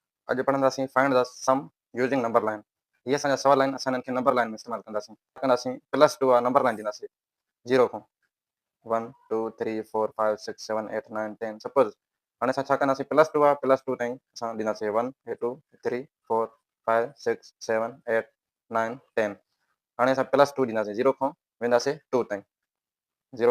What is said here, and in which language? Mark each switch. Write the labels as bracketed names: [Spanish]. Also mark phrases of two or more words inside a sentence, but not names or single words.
[Sindhi] अॼु पढ़ंदासीं [English] find the sum using number line. [Sindhi] ये असांजा सवाल आहिनि, असां हिननि खे [English] number line [Sindhi] में इस्तेमालु कंदासीं +2 आहे [English] number line [Sindhi] ॾींदासीं 0 खां 1 2 3 4 5 6 7 8 9 10 सपोज हाणे असां छा कंदासीं +2 आहे +2 ताईं असां ॾींदासीं 1 2 3 4 5 6 7 8 9 10 हाणे असां +2 ॾींदासीं 0 खां वेंदासीं 2 ताईं 0